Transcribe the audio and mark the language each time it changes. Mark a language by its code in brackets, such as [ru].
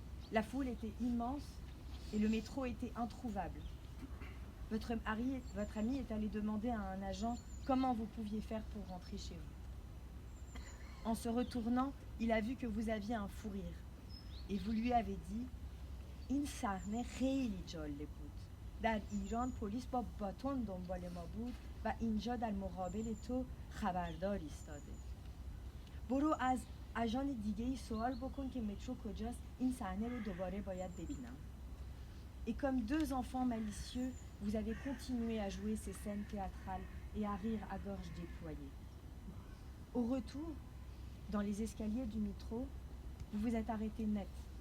[fr] La foule était immense et le métro était introuvable. Votre ami est allé demander à un agent comment vous pouviez faire pour rentrer chez vous. En se retournant, il a vu que vous aviez un fou rire et vous lui avez dit « [fa] این صحنه خیلی جالب بود. در ایران پلیس با باتون دنبال ما بود و اینجا در مقابل تو خبردار ایستاده. برو از اژان دیگه‌ای سوال بکن که مترو کجاست، این صحنه رو دوباره باید ببینم. [fr] » Et comme 2 enfants malicieux, vous avez continué à jouer ces scènes théâtrales et à rire à gorge déployée. Au retour, dans les escaliers du métro, vous vous êtes arrêté net.